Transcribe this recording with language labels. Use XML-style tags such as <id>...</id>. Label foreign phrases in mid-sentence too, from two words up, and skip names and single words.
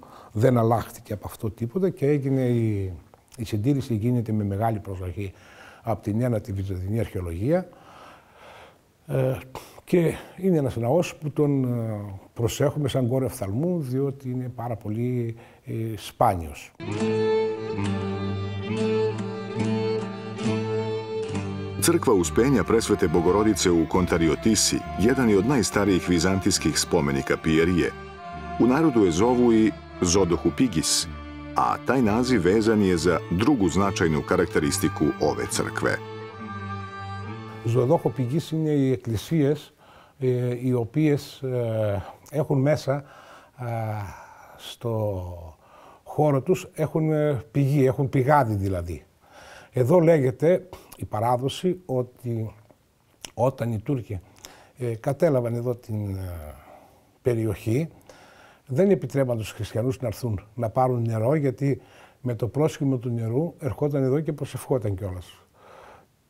<el>Δεν αλλάχθηκε από αυτό τίποτα και έγινε η συντήρηση γίνεται με μεγάλη προσοχή από την ένατη βυζαντινή αρχαιολογία και είναι ένας ναός που τον προσέχουμε σαν κόρη οφθαλμού, διότι είναι πάρα πολύ σπάνιος.</el> <sr>Crkva Uspenja Presvete Bogorodice u Kontariotisi jedan je od najstarijih vizantijskih spomenika Pijerije. U narodu je zovu i Zodohupigis, a taj naziv vezan je za drugu značajnu karakteristiku ove crkve.</sr> <el>Zodohupigis είναι οι εκκλησίες οι οποίες έχουν μέσα στο χώρο τους, έχουν πηγή, έχουν πηγάδι δηλαδή. Εδώ λέγεται η παράδοση ότι όταν οι Τούρκοι κατέλαβαν εδώ την περιοχή, δεν επιτρέπαν τους χριστιανούς να έρθουν να πάρουν νερό, γιατί με το πρόσχημα του νερού ερχόταν εδώ και προσευχόταν κιόλας.</el>